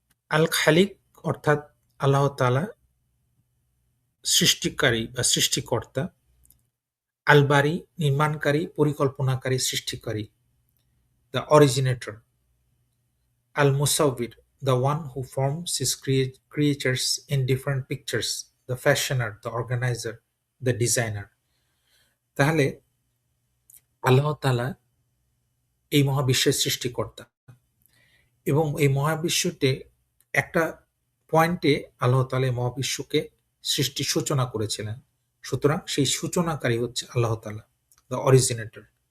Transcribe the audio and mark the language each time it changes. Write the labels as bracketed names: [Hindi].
[Bangla] আল খালিক অর্থাৎ আল্লাহ তাআলা সৃষ্টিকারী বা সৃষ্টিকর্তা। আল বারি নির্মাণকারী, পরিকল্পনাকারী, সৃষ্টিকারী, the originator. [English] Al Musawwir, the one who forms his creatures in different pictures, the fashioner, the organizer, the designer. [Bangla] তাহলে আল্লাহ তাআলা এই মহাবিশ্বের সৃষ্টিকর্তা এবং এই মহাবিশ্বতে একটা পয়েন্টে আল্লাহ তাআলা এই মহাবিশ্বকে সৃষ্টির সূচনা করেছিলেন। সুতরাং সেই সূচনাকারী হচ্ছে আল্লাহ তাআলা, দ্য অরিজিনেটর।